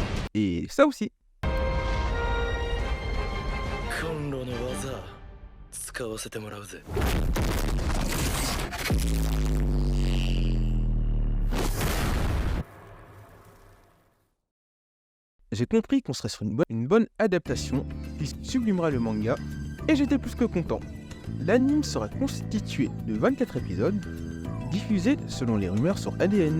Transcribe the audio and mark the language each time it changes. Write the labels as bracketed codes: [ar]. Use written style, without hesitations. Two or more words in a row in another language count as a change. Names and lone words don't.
[fr] et ça aussi. [ja] コンロの技使わせてもらうぜ。 [fr] J'ai compris qu'on serait sur une bonne adaptation qui sublimera le manga, et j'étais plus que content. L'anime sera constitué de 24 épisodes, diffusés selon les rumeurs sur ADN.